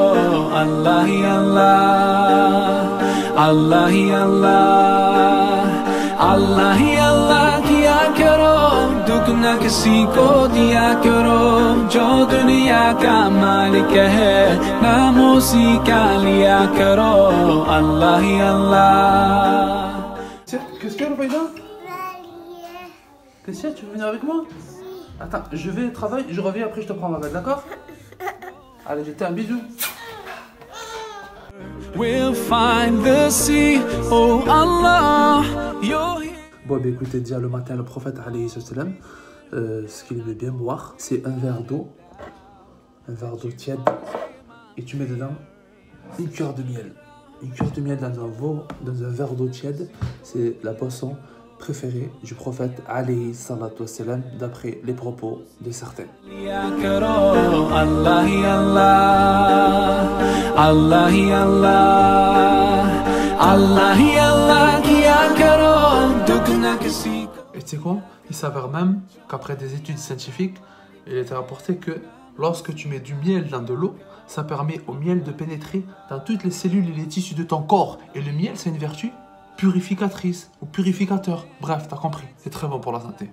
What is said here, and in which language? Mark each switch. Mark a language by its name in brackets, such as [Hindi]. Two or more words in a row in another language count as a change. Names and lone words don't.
[Hindi] अल्लाह ही अल्लाह, अल्लाह ही अल्लाह, अल्लाह ही अल्लाह किया करो, दुख न किसी को दिया करो, जो दुनिया का मालिक है नाम उसी का लिया करो। अल्लाह ही अल्लाह। [French] Qu'est-ce que Rufaïda? Qu'est-ce que tu veux venir avec moi? Attends, je vais travailler, je reviens après, je te prends ma bague, d'accord? Allez, je te fais un bisou. [English] We'll find the sea, oh Allah, you're here. [French] Bon, bah écoutez, déjà le matin, le prophète, [Arabic] عليه السلام, [French] ce qu'il aimait bien boire, c'est un verre d'eau tiède, et tu mets dedans une cuillère de miel. Une cuillère de miel dans un verre d'eau tiède, c'est la boisson préférée du prophète, [Arabic] عليه الصلاة والسلام, [French] d'après les propos de certains. [Hindi] अल्लाह ही अल्लाह, अल्लाह ही अल्लाह, अल्लाह ही अल्लाह किया करो, दुख न किसी को. [French] Et tu sais quoi? Il s'avère même qu'après des études scientifiques, il était rapporté que lorsque tu mets du miel dans de l'eau, ça permet au miel de pénétrer dans toutes les cellules et les tissus de ton corps. Et le miel, c'est une vertu purificatrice ou purificateur. Bref, t'as compris. C'est très bon pour la santé.